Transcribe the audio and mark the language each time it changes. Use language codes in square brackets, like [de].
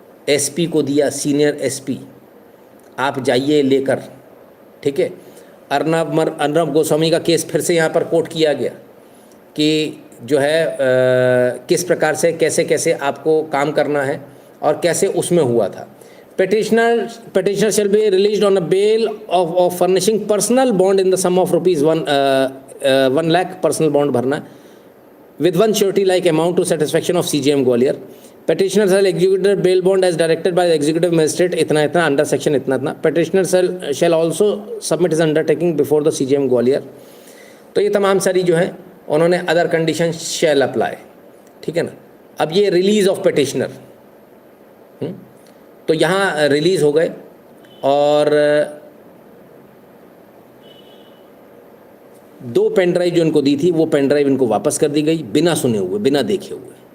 [hi] SP को दिया, senior SP, आप जाइए लेकर, ठीक है। अर्नब गोस्वामी का केस फिर से यहाँ पर कोर्ट किया गया कि जो है किस प्रकार से कैसे कैसे आपको काम करना है और कैसे उसमें हुआ था। [en] Petitioner shall be released on a bail of furnishing personal bond in the sum of rupees 1 lakh, personal bond [hi] भरना [en] with 1 surety like amount to satisfaction of CGM Gwalior। Petitioner shall execute bail bond as directed by the executive magistrate, [hi] इतना [en] under section इतना। Petitioner shall also submit his undertaking before the CGM Gwalior। [hi] तो ये तमाम सारी जो है उन्होंने [en] other condition shall apply, [hi] ठीक है ना। अब ये रिलीज ऑफ पिटिशनर, तो यहाँ रिलीज़ हो गए और 2 पेन ड्राइव जो इनको दी थी वो पेन ड्राइव इनको वापस कर दी गई, बिना सुने हुए, बिना देखे हुए।